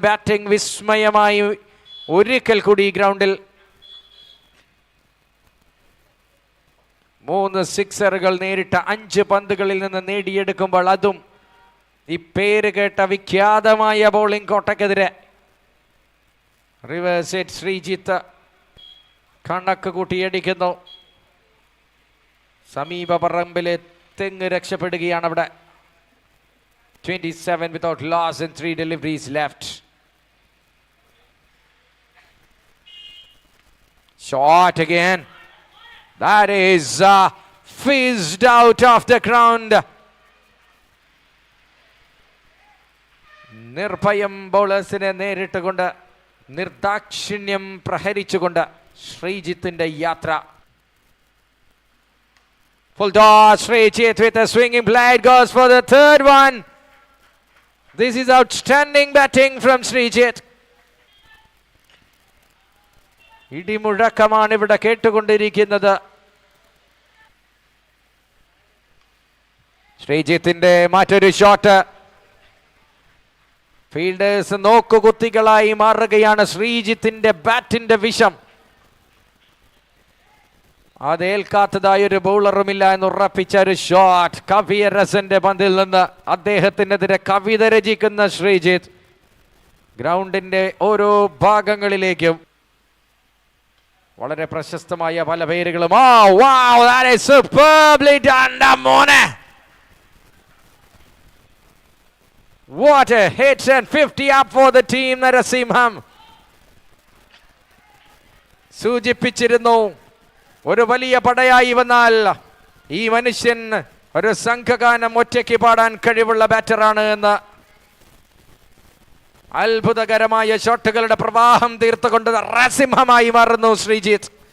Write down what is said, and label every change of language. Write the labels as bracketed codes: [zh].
[ml] Batting വിസ്മയമായി ഒരിക്കൽ കൂടി ഈ ഗ്രൗണ്ടിൽ 3 സിക്സറുകൾ നേരിട്ട 5 പന്തുകളിൽ നിന്ന് നേടിയെടുക്കുമ്പോൾ അതും ഈ പേര് കേട്ട വിഖ്യാതമായ ബോളിംഗ് കോട്ടയ്ക്കെതിരെ. റിവേഴ്സ് ഹിറ്റ് ശ്രീജിത്ത് കണക്ക് കൂട്ടിയടിക്കുന്നു. സമീപ പറമ്പിലെ തെങ്ങ് രക്ഷപ്പെടുകയാണ് അവിടെ. [en] 27 without loss and 3 deliveries left. Shot again. That is fizzed out of the ground. [ml] നിർഭയം ബൗളേഴ്സിനെ നേരിട്ടുകൊണ്ട് നിർദാക്ഷിണ്യം പ്രഹരിച്ചുകൊണ്ട് ശ്രീജിത്തിന്റെ യാത്ര. [en] Full toss, Srijit with a swinging blade goes for the third one. This is outstanding batting from Srijit. [ml] ഇടിമുഴക്കമാണ് ഇവിടെ കേട്ടുകൊണ്ടിരിക്കുന്നത്. ശ്രീജിത്തിന്റെ മറ്റൊരു shot. Fielders നോക്കുകുത്തികളായി മാറുകയാണ്. ശ്രീജിത്തിന്റെ ബാറ്റിന്റെ വിഷം അതേൽക്കാത്തതായ ഒരു ബൗളറുമില്ല എന്ന് ഉറപ്പിച്ച ഒരു ഷോട്ട്. കവിയരസന്റെ പന്തിൽ നിന്ന് അദ്ദേഹത്തിനെതിരെ കവിത രചിക്കുന്ന ശ്രീജിത്ത് ഗ്രൗണ്ടിന്റെ ഓരോ ഭാഗങ്ങളിലേക്കും വളരെ പ്രശസ്തമായ പല പേരുകളും. [en] Oh wow, that is superbly done, Damone. What a hit and 50 up for the team. [ml] Narasimham സൂചിപ്പിച്ചിരുന്നു, ഒരു വലിയ പടയായി വന്നാൽ ഈ മനുഷ്യൻ ഒരു സംഘഗാനം ഒറ്റയ്ക്ക് പാടാൻ കഴിവുള്ള ബാറ്ററാണ് എന്ന്. അത്ഭുതകരമായ ഷോട്ടുകളുടെ പ്രവാഹം തീർത്തുകൊണ്ട് നരസിംഹമായി മാറുന്നു ശ്രീജിത്ത്.